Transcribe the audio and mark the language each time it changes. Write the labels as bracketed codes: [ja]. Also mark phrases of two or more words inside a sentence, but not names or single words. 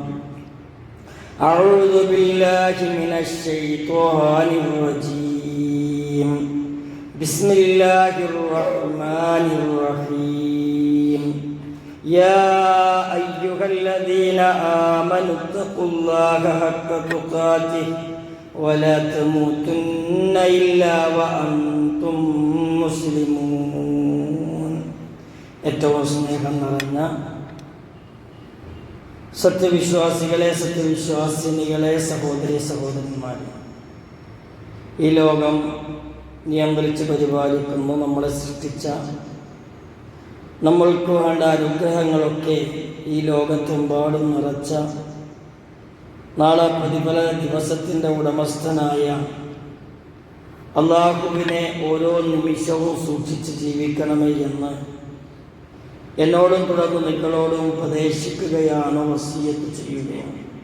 [ar] أعوذ بالله من الشيطان الرجيم بسم الله الرحمن الرحيم يا أيها الذين آمنوا اتقوا الله حق تقاته ولا تموتن إلا وأنتم [ml] مسلمون ഏറ്റവും സ്നേഹം നിറഞ്ഞ സത്യവിശ്വാസികളെ സത്യവിശ്വാസിനികളെ സഹോദരി സഹോദരന്മാരെ, ഈ ലോകം നിയന്ത്രിച്ച് പരിപാലിക്കുന്നു നമ്മളെ സൃഷ്ടിച്ച നമ്മൾക്ക് വേണ്ട അനുഗ്രഹങ്ങളൊക്കെ ഈ ലോകത്തെമ്പാടും നിറച്ച നാളെ പ്രതിഫല ദിവസത്തിൻ്റെ ഉടമസ്ഥനായ അള്ളാഹുവിനെ ഓരോ നിമിഷവും സൂക്ഷിച്ച് ജീവിക്കണമേ എന്ന് എന്നോടും തുടർന്ന് നിങ്ങളോടും ഉപദേശിക്കുകയാണ്, വസിയത്ത് ചെയ്യുകയാണ്.